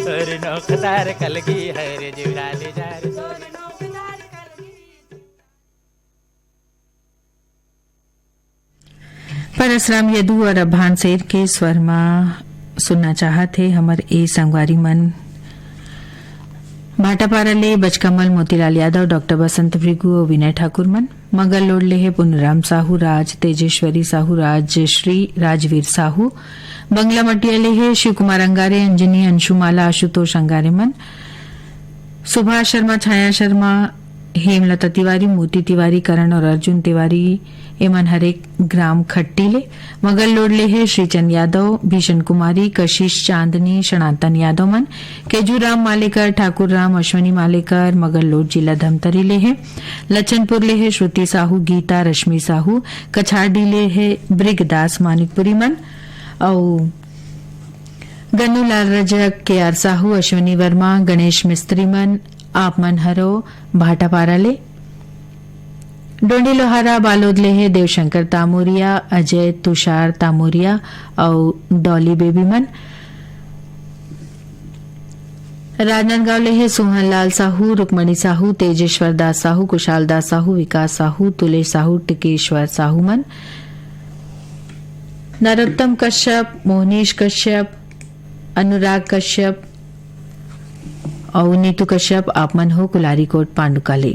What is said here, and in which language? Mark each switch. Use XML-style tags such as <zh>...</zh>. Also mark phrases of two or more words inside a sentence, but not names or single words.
<hne>तोर नोखदार कलगी है रे जीवरा ले जाए रे तोर नोखदार कलगी परसराम यदु और अभान शेर के स्वर में सुनना चाहते हमर ए संगवारी मन भाटापारा ले बचकमल मोतीलाल यादव डॉक्टर बसंत भृगु और विनय ठाकुर मन मंगल लोड ले है पुनराम साहू राज तेजेश्वरी साहू राजश्री राजवीर साहू बंगला मटिया ले है शिव कुमार अंगारे अंजनी अंशुमाला आशुतोष अंगारे मन सुभाष शर्मा छाया शर्मा हेमलता तिवारी मोती तिवारी करण और अर्जुन तिवारी एमन हरेक ग्राम खट्टीले मगल लोडले है श्रीचंद यादव भीषण कुमारी कशिश चांदनी सनातन यादव मन केजूराम मालेकर ठाकुर राम अश्वनी मालेकर मगल लोड जिला धमतरी ले है लचनपुर ले है श्रुति साहू गीता रश्मि साहू कछाड़ी ले है ब्रिगदास मानिकपुरी मन और गन्नू लाल रजक के आर साहू अश्वनी वर्मा गणेश मिस्त्री मन आप मन हरो भाटापारा ले डोंडी लोहारा बालोद लेहे देवशंकर तामोरिया, अजय तुषार तामोरिया और डॉली बेबीमन। राजनांदगांव लेहे सोहन लाल साहू, रुक्मणी साहू, तेजेश्वर दास साहू, कुशाल दास साहू, विकास साहू, तुलेश साहू, टिकेश्वर साहू मन। नरोत्तम कश्यप, मोहनीश कश्यप, अनुराग कश्यप और नीतू कश्यप आप मन हो कुलारी कोट पांडुकाले।</hne>